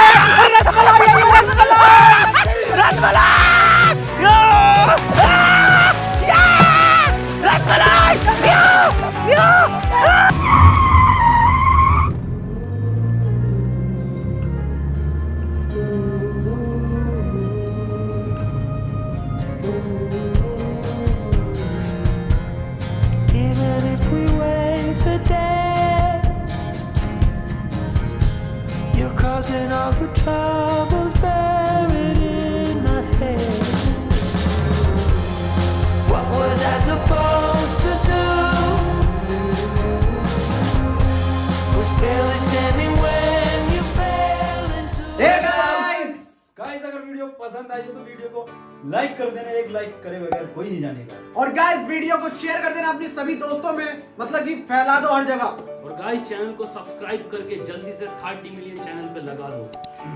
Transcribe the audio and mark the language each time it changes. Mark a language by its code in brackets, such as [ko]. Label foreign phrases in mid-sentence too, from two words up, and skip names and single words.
[hi] रसमलाई है, रसमलाई, रसमलाई, यो, रसमलाई, यो, यो। [en] Even if we wave the day, you're causing all the troubles buried in my head. What was I supposed to do? Was barely standing when you fell into [hi] गाइस अगर वीडियो पसंद आई हो तो वीडियो को लाइक कर देना, एक लाइक करे बगैर कोई नहीं जानेगा। और गाइस वीडियो को शेयर कर देना अपने सभी दोस्तों में, मतलब कि फैला दो हर जगह। और गाइस चैनल को सब्सक्राइब करके जल्दी से 30 मिलियन चैनल पे लगा दो